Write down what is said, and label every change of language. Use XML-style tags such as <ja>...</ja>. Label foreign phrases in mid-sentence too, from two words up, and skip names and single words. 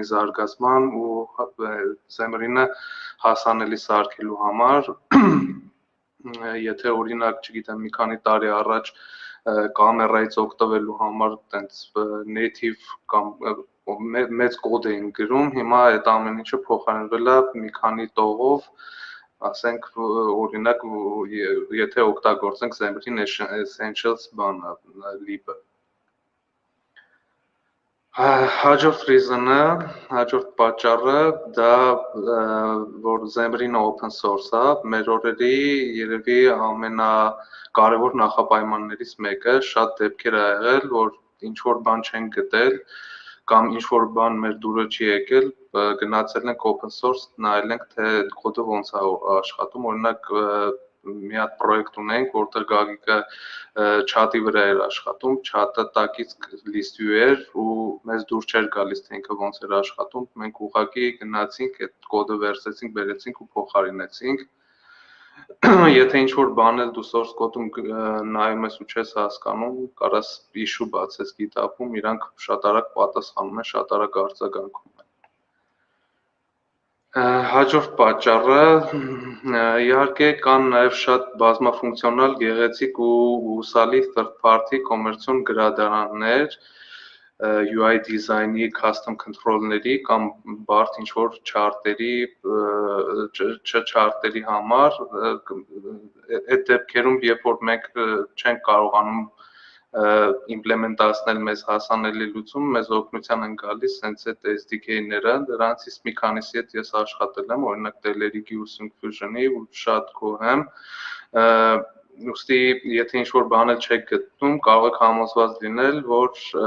<hy>զարգացման ու Xamarin-ը հասանելի սարքելու համար, եթե օրինակ, չգիտեմ, մի քանի տարի առաջ կամերայից օգտվելու համար տենց native կամ մեծ կոդ էին գրում, հիմա այդ ամեն ինչը փոխարինվել է մի քանի տողով, ասենք օրինակ, եթե օգտագործենք Xamarin Essentials բանը, lib-ը։ Հաջորդ reason-ը, հաջորդ պատճառը դա որ Xamarin-ը</hy> <en>open source</en> <hy>է, մեր օրերի երևի ամենակարևոր նախապայմաններից մեկը, շատ դեպքեր ա եղել, որ ինչ-որ բան չենք գտել կամ ինչ-որ բան մեր դուրը չի եկել, գնացել ենք</hy> <en>open source,</en> <hy>նայել ենք, թե կոդը ոնց է աշխատում, օրինակ մի հատ պրոյեկտ ունենք, որտեղ Գագիկը chat-ի վրա էր աշխատում, chat-ը տակից</hy> <en>list view</en> <hy>էր ու մեզ դուր չէր գալիս, թե ինքը ոնց էր աշխատում, մենք ուղղակի գնացինք, այդ կոդը վերցրեցինք, բերեցինք ու փոխարինեցինք։ Եթե ինչ-որ բան էլ դու</hy> <en>source code-</en> <hy>ում նայում ես ու չես հասկանում, կարաս issue բացես GitHub-ում, իրանք շատ արագ պատասխանում են, շատ արագ արձագանքում են։ Հաջորդ պատճառը, իհարկե կան նաև շատ բազմաֆունկցիոնալ, գեղեցիկ ու հուսալի</hy> <en>third party</en> <hy>կոմերցիոն գրադարաններ,</hy> <en>UI design-</en> <hy>ի,</hy> <en>custom control-</en> <hy>ների կամ բարդ ինչ-որ չարտերի համար, այդ դեպքերում, երբ որ մենք չենք կարողանում implement-ասնել մեզ հասանելի լուծում, մեզ օգնության են գալիս հենց այդ SDK-ները, դրանցից մի քանիսի հետ ես աշխատել եմ, օրինակ Telerik-ի ու Syncfusion-ի ու շատ գոհ եմ, ուստի եթե ինչ-որ բան էլ չեք գտնում, կարող եք համոզված լինել, որ</hy>